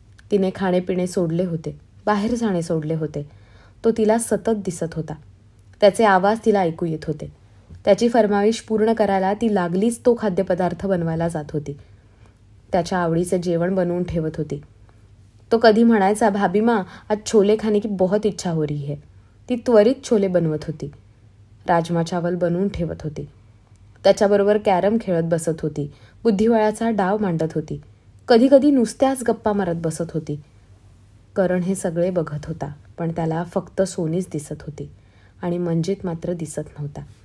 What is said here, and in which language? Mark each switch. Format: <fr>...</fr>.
<mr>तिने खाणेपिणे सोडले होते, बाहेर जाणे सोडले होते. तो तिला सतत दिसत होता. त्याचे आवाज तिला ऐकू येत होते. त्याची फरमाईश पूर्ण करायला ती लागलीच तो खाद्यपदार्थ बनवायला जात होती. त्याच्या आवडीचे जेवण बनवून ठेवत होती. तो कधी म्हणायचा,</mr> <hi>भाभी माँ आज छोले खाने की बहुत इच्छा हो रही है.</hi> <mr>ती त्वरित छोले बनवत होती. राजमा चावल बनवून ठेवत होती. त्याच्याबरोबर कॅरम खेळत बसत होती. बुद्धिबळाचा डाव मांडत होती. कधी कधी नुसत्याच गप्पा मारत बसत होती. करण हे सगळे बघत होता, पण त्याला फक्त सोनीच दिसत होती आणि मंजित मात्र दिसत नव्हता.</mr>